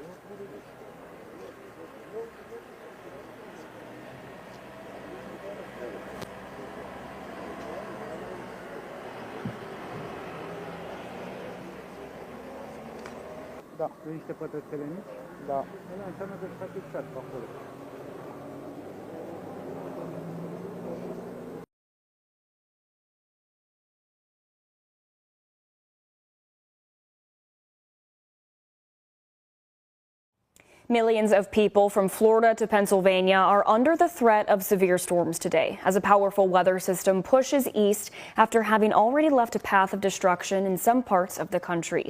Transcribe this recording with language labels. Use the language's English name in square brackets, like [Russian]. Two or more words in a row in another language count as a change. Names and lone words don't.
[Polish] Da, wyjście po te tereny? Da. [Romanian] No înseamnă că s-a fixat pe acolo. [English] Millions of people from Florida to Pennsylvania are under the threat of severe storms today as a powerful weather system pushes east after having already left a path of destruction in some parts of the country.